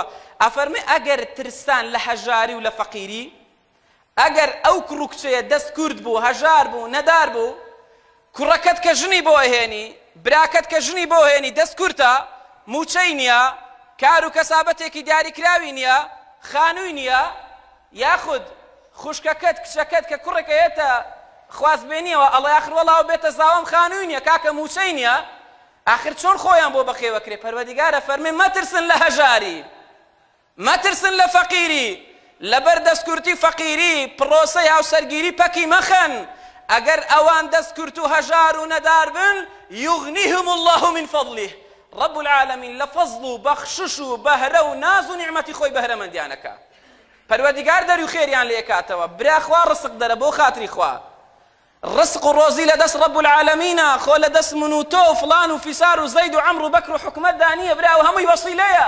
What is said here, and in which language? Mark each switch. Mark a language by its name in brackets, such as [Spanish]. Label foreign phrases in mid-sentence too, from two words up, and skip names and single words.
[Central Kurdish] ئەفەرمێ ئەگەر ترسان لە هەژاری و لە فەقیری ئەگەر ئەو کوڕ و کچەیە دەست کورد بوو هەژار بوو نەدار بوو کوڕەکەت کە ژنی بۆ هێنی براکەت کە ژنی بۆ هێنی دەست کورتە موچەی نییە کار و کەسابەتێکی دیاریکراوی نییە خانووی نییە یاخود خوشکەکەت کچەکەت کە کوڕێکەیەتە خوازبێنیەوە ئەڵێ ئاخر وەڵاو بێتە زاوام خانووی نییە کاکە موچەی نییە ئاخر چۆن خۆیان بۆ بەخێوەکرێ پەروەردیگارە فەرمێ مەترسن لە هەژاری مەترسن لە فەقیری لەبەر دەستکورتی فەقیری پرۆسەی هاوسەرگیری پەکی مەخەن ئەگەر ئەوان دەستکورت و هەژار و نەدار بن [Arabic] یوغنیهم الله من فضله رب العالمین [Central Kurdish] لە فەزڵ و بەخشش و بەهرە و ناز و نیعمەتی خۆی بەهرەمەندیانەکە پەروەردیگار دەری و خێریان لێکاتەوە برا خوا ڕزق دەرە بۆ خاتری خوا ڕزق و ڕۆزی لەدەست [Arabic] رب العالمینە [Central Kurdish] خۆ لەدەست من و تۆ و فڵان و فیسار و زەید و عەمر و بەکر و حکومەتدا نییە برا و هەمووی وەسیلەیە